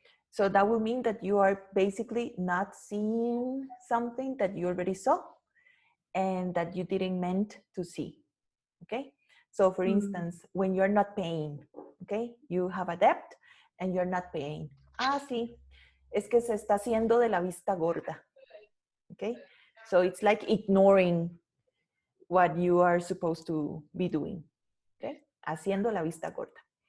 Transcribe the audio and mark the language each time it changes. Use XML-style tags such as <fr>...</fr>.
<en>So that will mean that you are basically not seeing something that you already saw and that you didn't meant to see. Okay? So for instance, when you're not paying, okay? You have a debt and you're not paying.</en> <es>Sí. Es que se está haciendo de la vista gorda.</es> <en>Okay? So it's like ignoring what you are supposed to be doing. Okay?</en> <es>Haciendo la vista gorda.</es>